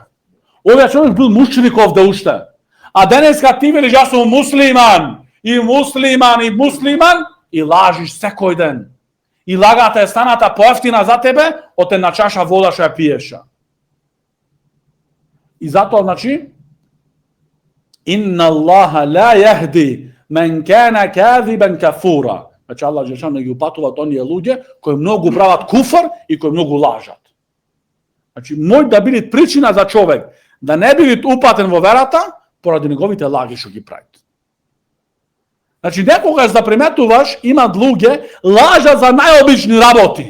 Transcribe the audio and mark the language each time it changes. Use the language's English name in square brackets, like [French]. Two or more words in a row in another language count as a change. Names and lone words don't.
[Macedonian] Овој човек бил мушриков да уште. А денеска ти велиш, јас сум муслиман, и лажиш секој ден. И лагата е станата поевтина за тебе од една чаша вода што ја пиеша. И затоа, значи, [Arabic] إن الله لا يهدي من كان كاذبا كفورا. [Macedonian] Значи, Аллах джелешано ги упатува оние луѓе кои многу прават куфр и кои многу лажат. Значи, мој да биде причина за човек да не биде упатен во верата поради неговите лаги што ги прават. Значи, некогаш да приметуваш, имат луѓе лажат за најобични работи.